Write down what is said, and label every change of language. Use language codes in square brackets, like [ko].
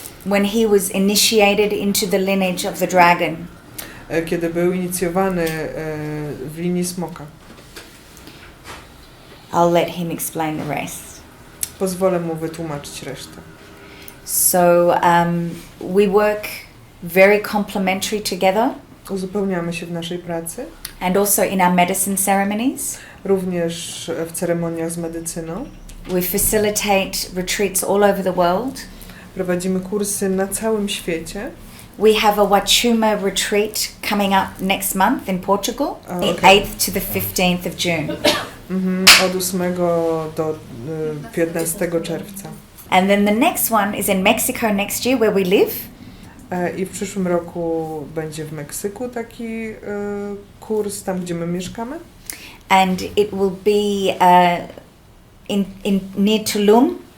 [en] When he was initiated into the lineage of the dragon. [pl] Kiedy był inicjowany w linii smoka. [en] I'll let him explain the rest. [pl] Pozwolę mu wytłumaczyć resztę. [en] So we work very complementary together. [pl] Uzupełniamy się w naszej pracy. [en] And also in our medicine ceremonies. [pl] Również w ceremoniach z medycyną. [en] We facilitate retreats all over the world. [pl] Prowadzimy kursy na całym świecie. [en] We have a Wachuma retreat coming up next month in Portugal, the 8th to the 15th of June. [pl] Od 8 do 15 czerwca. [en] And then the next one is in Mexico next year where we live. [pl] I w przyszłym roku będzie w Meksyku taki kurs, tam gdzie my mieszkamy. [en] And it will be in near Tulum.